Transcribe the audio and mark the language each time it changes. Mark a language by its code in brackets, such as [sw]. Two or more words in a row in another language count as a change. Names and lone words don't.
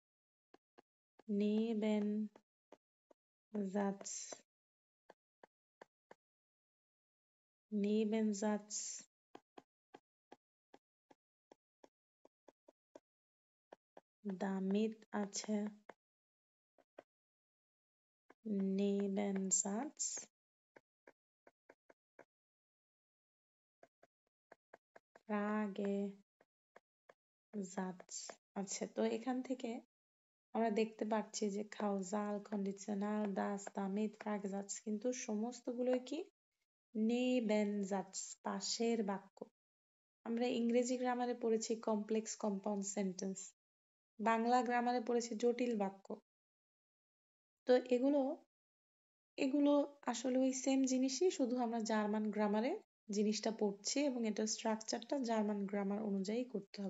[de] Nebensatz damit আছে, Nebensatz Fragesatz আছে। [bn] তো এখান থেকে আমরা দেখতে পাচ্ছি যে কাউজাল, কন্ডিশনাল, [de] das, damit, Fragesatz [bn] কিন্তু সমস্তগুলোই কি Nebensatz পাশের বাক্য। আমরা ইংরেজি গ্রামারে পড়েছি [en] complex compound sentence, [bn] বাংলা গ্রামারে পড়েছি জটিল বাক্য। তো এগুলো আসলে ওই সেম জিনিসই, শুধু আমরা জার্মান গ্রামারে জিনিসটা পড়ছি এবং এটার স্ট্রাকচারটা জার্মান গ্রামার অনুযায়ী করতে হবে।